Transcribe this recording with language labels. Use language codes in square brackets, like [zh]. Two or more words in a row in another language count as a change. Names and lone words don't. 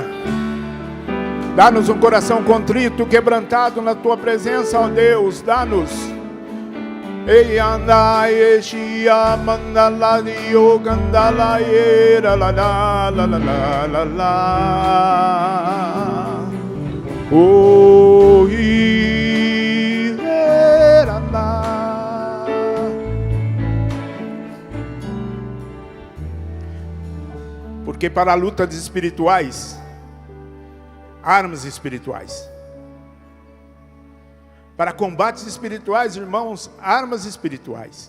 [pt] Dá-nos um coração contrito, quebrantado na Tua presença, ó Deus, dá-nos. Ei, andai, exia, mandala, dio, candala, era, la, la, la, la, la, la, la. Oh, era, la. Porque para lutas espirituais, armas espirituais. Para combates espirituais, irmãos, armas espirituais.